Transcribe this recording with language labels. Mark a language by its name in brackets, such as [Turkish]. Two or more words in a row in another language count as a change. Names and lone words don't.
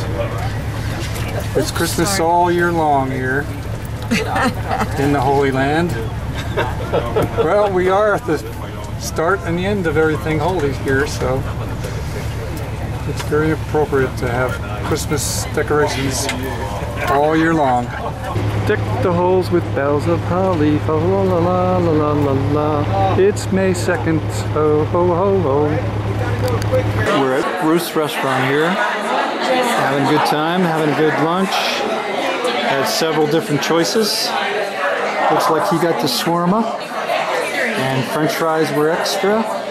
[English] It's Christmas all year long here in the Holy Land. Well, we are at the start and the end of everything holy here, so it's very appropriate to have Christmas decorations all year long. Deck the halls with boughs of holly, fa la la la la la la. It's May 2nd, ho ho ho ho. We're at Ruth's Restaurant here, having a good time, having a good lunch. Had several different choices. Looks like he got the shawarma, and French fries were extra.